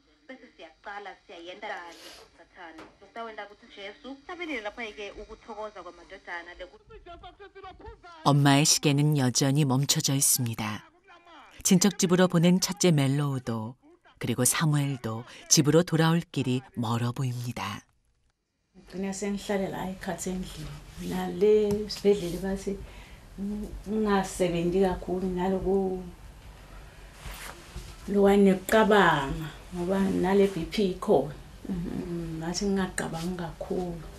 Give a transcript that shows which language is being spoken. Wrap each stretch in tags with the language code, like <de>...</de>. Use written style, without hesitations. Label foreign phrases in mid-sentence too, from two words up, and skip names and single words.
<ko>엄마의 시계는 여전히 멈춰져 있습니다. 친척 집으로 보낸 첫째 멜로우도 그리고 사무엘도 집으로 돌아올 길이 멀어 보입니다.</ko> <nd>Ngigcina sengihlalela ikhathi endlini. Nale sibhedlela bathi ungasebenzi kakhulu naloku lowanekucabanga ngoba nale BP ikhona. Ngathi ngingaqabangi kakhulu.</nd>